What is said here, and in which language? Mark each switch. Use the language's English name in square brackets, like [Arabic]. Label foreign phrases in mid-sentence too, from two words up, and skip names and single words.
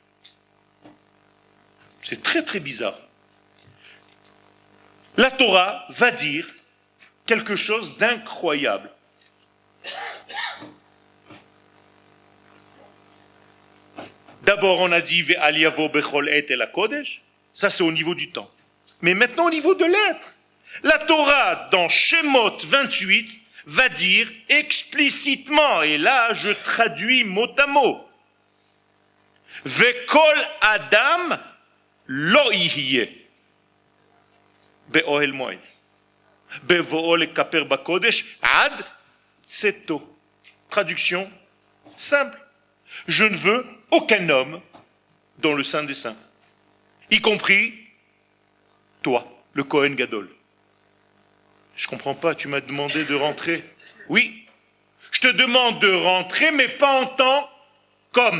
[French] C'est très très bizarre. La Torah va dire quelque chose d'incroyable. D'abord, on a dit [Hebrew] ואל יבא בכל עת אל הקדש. [French] Ça, c'est au niveau du temps. Mais maintenant, au niveau de l'être. La Torah, dans Shemot 28, va dire explicitement, et là, je traduis mot à mot, [Hebrew] וכל אדם לא יהיה באהל מועד בבאו לכפר בקדש עד צאתו. [French] Traduction simple. Je ne veux aucun homme dans le Saint des Saints, y compris toi, le [Hebrew] כהן גדול. [French] Je ne comprends pas, tu m'as demandé de rentrer. Oui, je te demande de rentrer, mais pas en tant qu'homme.